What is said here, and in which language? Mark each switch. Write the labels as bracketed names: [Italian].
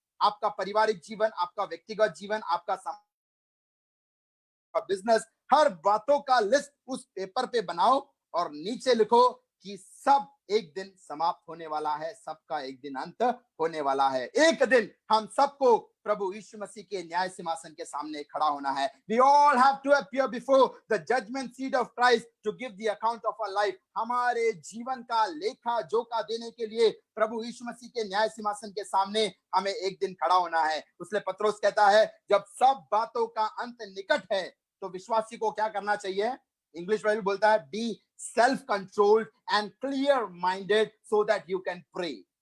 [Hindi] आपका पारिवारिक जीवन, आपका व्यक्तिगत जीवन, आपका बिजनेस, हर बातों का लिस्ट उस पेपर पे बनाओ और नीचे लिखो कि सब एक दिन समाप्त होने वाला है, सबका एक दिन अंत होने वाला है। एक दिन हम सबको प्रभु यीशु मसीह के न्याय सिंहासन के सामने खड़ा होना है। [English] We all have to appear before the judgment seat of Christ to give the account of our life. [Hindi] हमारे जीवन का लेखा जोखा देने के लिए प्रभु यीशु मसीह के न्याय सिंहासन के सामने हमें एक दिन खड़ा होना है। उसने पत्रोस कहता है, जब सब बातों का अंत निकट है, तो विश्वासी को क्या करना चाहिए। इंग्लिश बाइबल बोलता है, [English] Be self controlled and clear minded so that you can pray.